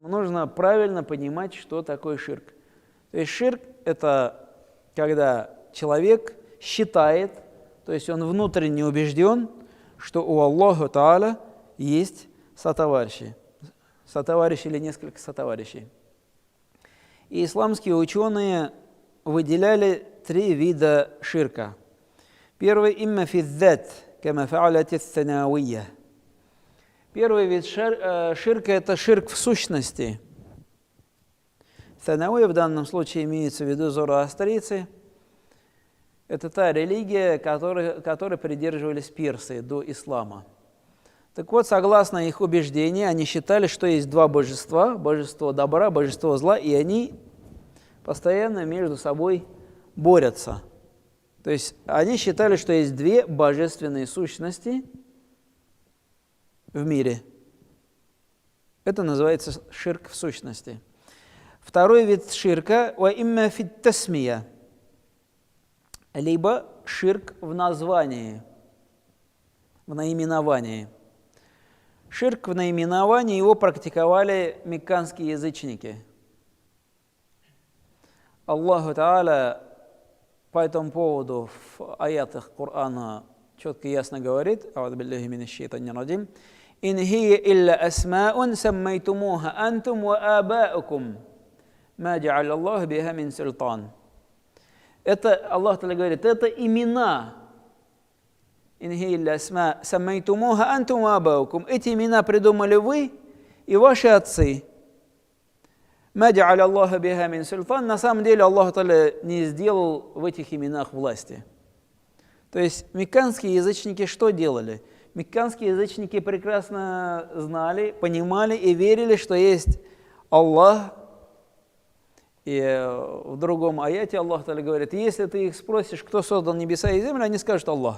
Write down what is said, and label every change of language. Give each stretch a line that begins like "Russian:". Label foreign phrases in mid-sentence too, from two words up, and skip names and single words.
Russian: Нужно правильно понимать, что такое ширк. То есть ширк – это когда человек считает, то есть он внутренне убежден, что у Аллаха Тааля есть сотоварищи или несколько сотоварищей. И исламские ученые выделяли 3 вида ширка. Первый –
Arabic: إما في الذات كما فعلت الثنوية.
Russian: Первый вид ширка – это ширк в сущности. Санавия в данном случае имеется в виду зороастрийцы. Это та религия, которой придерживались персы до ислама. Так вот, согласно их убеждению, они считали, что есть 2 божества, божество добра, божество зла, и они постоянно между собой борются. То есть они считали, что есть 2 божественные сущности в мире. Это называется ширк в сущности. Второй вид ширка –
Arabic: وإما في التسمية,
Russian: либо ширк в названии, в наименовании. Ширк в наименовании его практиковали мекканские язычники. Аллаху Тааля по этому поводу в аятах Корана четко и ясно говорит:
Arabic: أعوذ بالله من الشيطان الرجيم. إن هي إلا أسماء سميتموها أنتم وآباؤكم ما جعل الله بها من سلطان».
Russian: Это Аллах Тааля говорит, это имена.
Arabic: إن هي إلا أسماء سميتموها أنتم وآباؤكم.
Russian: Эти имена придумали вы и ваши отцы.
Arabic: ما جعل الله بها من سلطان.
Russian: На самом деле Аллах Тааля не сделал в этих именах власти. То есть мекканские язычники что делали? Мекканские язычники прекрасно знали, понимали и верили, что есть Аллах. И в другом аяте Аллах Тааля говорит, если ты их спросишь, кто создал небеса и землю, они скажут Аллах.